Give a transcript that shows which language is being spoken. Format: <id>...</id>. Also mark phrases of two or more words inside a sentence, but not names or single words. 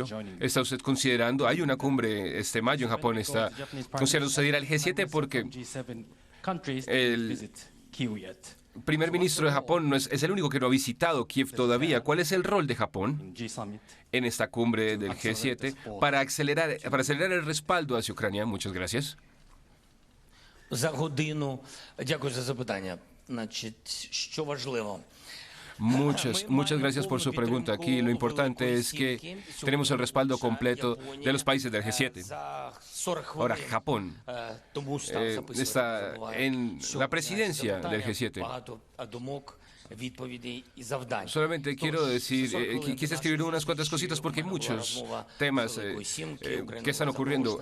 <es>¿Está usted considerando, hay una cumbre este mayo en Japón, está considerando usted ir al G7 porque el primer ministro de Japón es el único que no ha visitado Kiev todavía? ¿Cuál es el rol de Japón en esta cumbre del G7 para acelerar el respaldo hacia Ucrania? Muchas gracias.</es> <uk>Дякую за запитання. Значить, що важливо?</uk> <es>Muchas gracias por su pregunta. Aquí lo importante es que tenemos el respaldo completo de los países del G7. Ahora, Japón está en la presidencia del G7. Solamente quiero decir, quise escribir unas cuantas cositas porque hay muchos temas que están ocurriendo.</es>